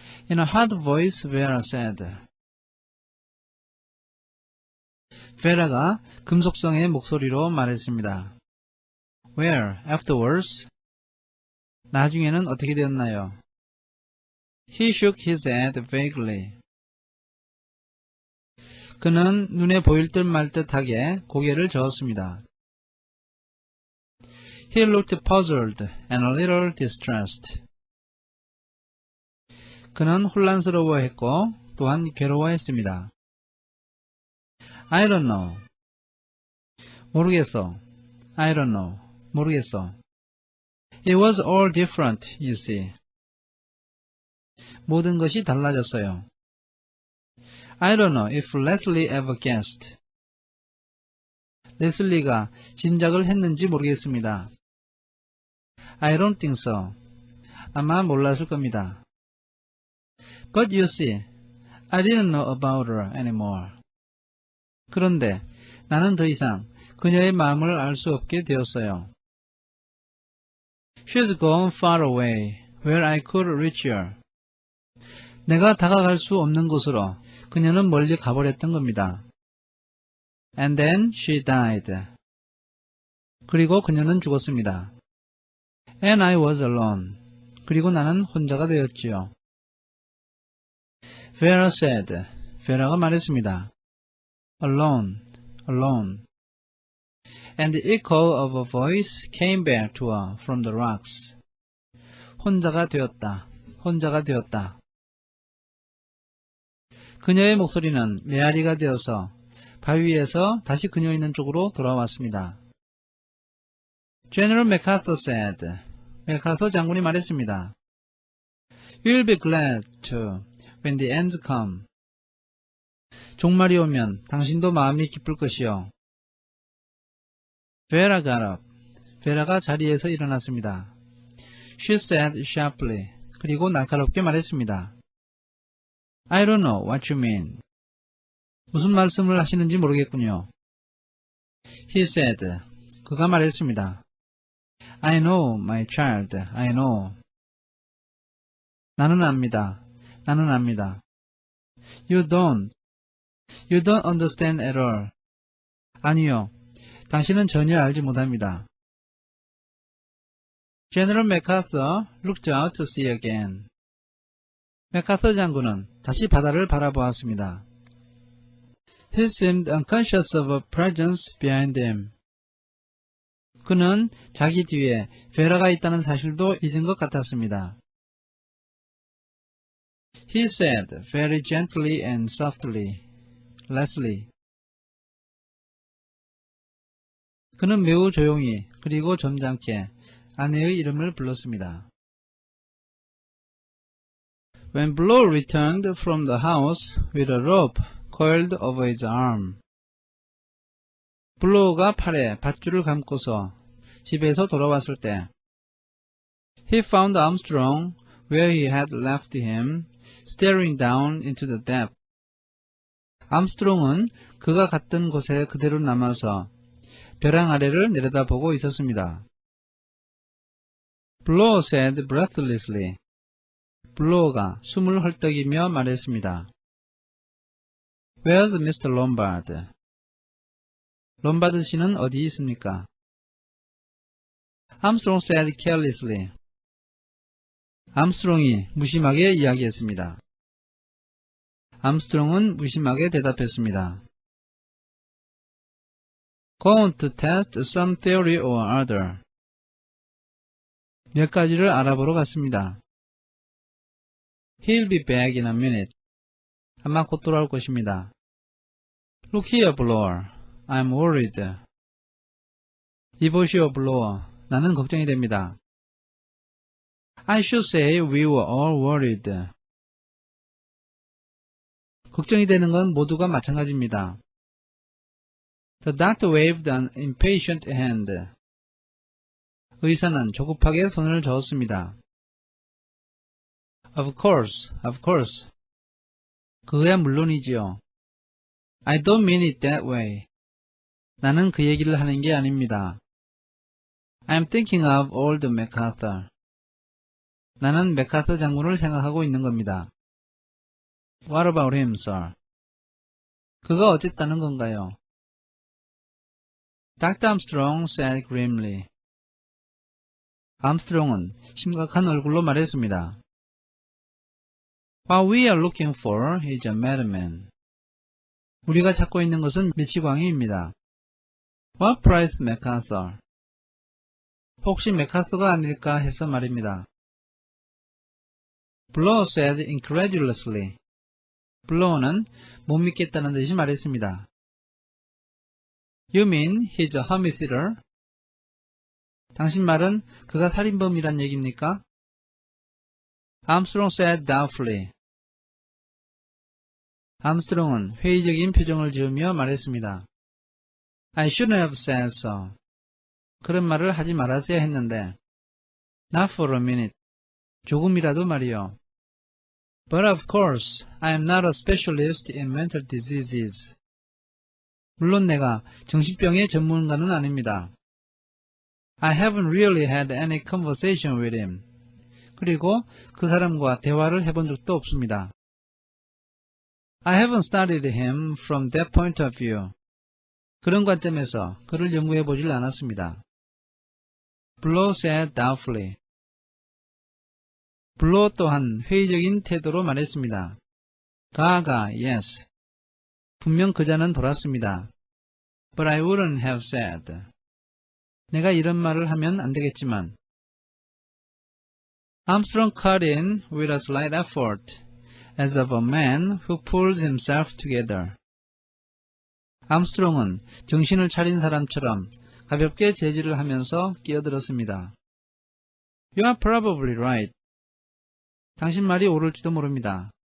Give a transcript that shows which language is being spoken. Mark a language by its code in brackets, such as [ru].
[en] In a hard voice, Vera said. [ko] 베라가 금속성의 목소리로 말했습니다. [en] Where, afterwards? [ko] 나중에는 어떻게 되었나요? [en] He shook his head vaguely. [ko] 그는 눈에 보일 듯 말 듯하게 고개를 저었습니다. [en] He looked puzzled and a little distressed. [ko] 그는 혼란스러워했고 또한 괴로워했습니다. [en] I don't know. [ko] 모르겠어. [en] I don't know. [ko] 모르겠어. [en] It was all different, you see. [ko] 모든 것이 달라졌어요. [en] I don't know if Leslie ever guessed. [ko] 레슬리가 짐작을 했는지 모르겠습니다. [en] I don't think so. [ko] 아마 몰랐을 겁니다. [en] But you see, I didn't know about her anymore. [ko] 그런데 나는 더 이상 그녀의 마음을 알 수 없게 되었어요. [en] She's gone far away, where I could reach her. [ko] 내가 다가갈 수 없는 곳으로 그녀는 멀리 가버렸던 겁니다. [en] And then she died. [ko] 그리고 그녀는 죽었습니다. [en] And I was alone. [ko] 그리고 나는 혼자가 되었지요. [en] Vera said. [ko] Vera가 말했습니다. [en] Alone, alone. And the echo of a voice came back to her from the rocks. [ko] 혼자가 되었다. 혼자가 되었다. 그녀의 목소리는 메아리가 되어서 바위에서 다시 그녀 있는 쪽으로 돌아왔습니다. [en] General MacArthur said. [ko] 맥아서 장군이 말했습니다. [en] You'll be glad to when the ends come. [ko] 종말이 오면 당신도 마음이 기쁠 것이요. [en] Vera got up. [ko] 베라가 자리에서 일어났습니다. [en] She said sharply. [ko] 그리고 날카롭게 말했습니다. [en] I don't know what you mean. [ko] 무슨 말씀을 하시는지 모르겠군요. [en] He said. [ko] 그가 말했습니다. [en] I know, my child. I know. [ko] 나는 압니다. 나는 압니다. [en] You don't understand at all. [ko] 아니요. 당신은 전혀 알지 못합니다. [en] General MacArthur looked out to sea again. [ko] 맥아서 장군은 다시 바다를 바라보았습니다. [en] He seemed unconscious of a presence behind him. [ko] 그는 자기 뒤에 베라가 있다는 사실도 잊은 것 같았습니다. [en] He said very gently and softly, Leslie. [ko] 그는 매우 조용히 그리고 점잖게 아내의 이름을 불렀습니다. [en] When Blow returned from the house with a rope coiled over his arm. [ko] 블로우가 팔에 밧줄을 감고서 집에서 돌아왔을 때 [en] He found Armstrong where he had left him, staring down into the depth. [ko] 암스트롱은 그가 갔던 곳에 그대로 남아서 벼랑 아래를 내려다보고 있었습니다. [en] Blow said breathlessly. [ko] 블로우가 숨을 헐떡이며 말했습니다. [en] Where's Mr. Lombard? [ko] 롬바드 씨는 어디 있습니까? [en] Armstrong said carelessly. [ko] 암스트롱이 무심하게 이야기했습니다. 암스트롱은 무심하게 대답했습니다. [en] Going to test some theory or other. [ko] 몇 가지를 알아보러 갔습니다. [en] He'll be back in a minute. [ko] 아마 곧 돌아올 것입니다. [en] Look here, Blower. I'm worried. [ko] 이보시오, Blower. 나는 걱정이 됩니다. [en] I should say we were all worried. [ko] 걱정이 되는 건 모두가 마찬가지입니다. [en] The doctor waved an impatient hand. [ko] 의사는 조급하게 손을 저었습니다. [en] Of course, of course. [ko] 그거야 물론이지요. [en] I don't mean it that way. [ko] 나는 그 얘기를 하는 게 아닙니다. [en] I'm thinking of old MacArthur. [ko] 나는 맥아서 장군을 생각하고 있는 겁니다. [en] What about him, sir? [ko] 그가 어쨌다는 건가요? [en] Dr. Armstrong said grimly. [ko] 암스트롱은 심각한 얼굴로 말했습니다. [en] What we are looking for is a madman. [ko] 우리가 찾고 있는 것은 미치광이입니다. [en] What price MacArthur? [ko] 혹시 맥아서가 아닐까 해서 말입니다. [en] Blow said incredulously. [ko] Blow는 못 믿겠다는 듯이 말했습니다. [en] You mean he's a homicider? [ko] 당신 말은 그가 살인범이란 얘기입니까? [en] Armstrong said doubtfully. [ko] 암스트롱은 회의적인 표정을 지으며 말했습니다. [en] I shouldn't have said so. [ko] 그런 말을 하지 말았어야 했는데. [en] Not for a minute. [ko] 조금이라도 말이요. [en] But of course, I am not a specialist in mental diseases. [ko] 물론 내가 정신병의 전문가는 아닙니다. [en] I haven't really had any conversation with him. [ko] 그리고 그 사람과 대화를 해본 적도 없습니다. [en] I haven't studied him from that point of view. [ko] 그런 관점에서 그를 연구해 보질 않았습니다. [en] Blow said doubtfully. [ko] Blow 또한 회의적인 태도로 말했습니다. 가가, yes. 분명 그자는 돌았습니다. [en] But I wouldn't have said. [ko] 내가 이런 말을 하면 안 되겠지만. [en] Armstrong cut in with a slight effort, as of a man who pulls himself together. [ko] 암스트롱은 정신을 차린 사람처럼 가볍게 제지를 하면서 끼어들었습니다. [en] You are probably right. [ko] 당신 말이 옳을지도 모릅니다.